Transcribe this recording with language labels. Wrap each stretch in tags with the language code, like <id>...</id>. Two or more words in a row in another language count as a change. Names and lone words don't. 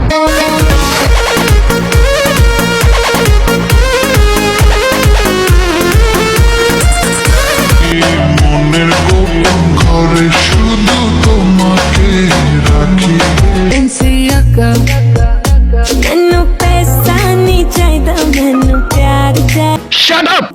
<bn>মনের গোপন ঘরে শুধু তোমাকে রাখি।</bn> <pa>ਮੈਨੂੰ ਪੈਸਾ ਨਹੀਂ ਚਾਹੀਦਾ ਮੈਨੂੰ ਪਿਆਰ ਚਾਹੀਦਾ।</pa> <en>Shut up!</en>